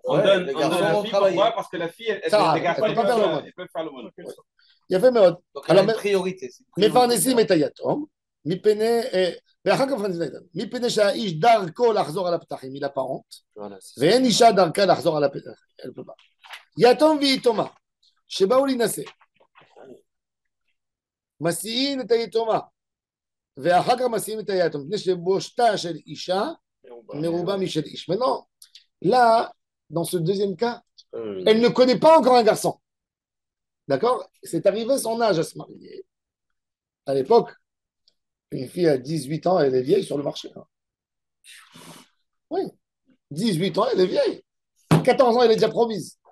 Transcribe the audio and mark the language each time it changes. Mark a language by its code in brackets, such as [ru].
[fr] On donne la fille, pourquoi? Parce que la fille, les garçons, ils peuvent faire le monde. Il y a fait méode. Alors, priorité. Mais Farnesim est ayatom. [he] Mi pene ואחר כך מפני שהאיש דרכו לחזור על הפתחים, היא לפרעות, ואין אישה דרכה לחזור על הפתח, יתום ויתומה, שבאו להינשא, מסיעים את היתומה, ואחר כך מסיעים את היתום, מפני שבושתה של אישה, מרובה משל איש. [fr] Maintenant, là, dans ce deuxième cas, elle ne connaît pas encore un garçon. D'accord? C'est arrivé son âge à se marier. À l'époque, une fille à 18 ans, elle est vieille sur le marché. Oui, 18 ans, elle est vieille. À 14 ans, elle est déjà promise.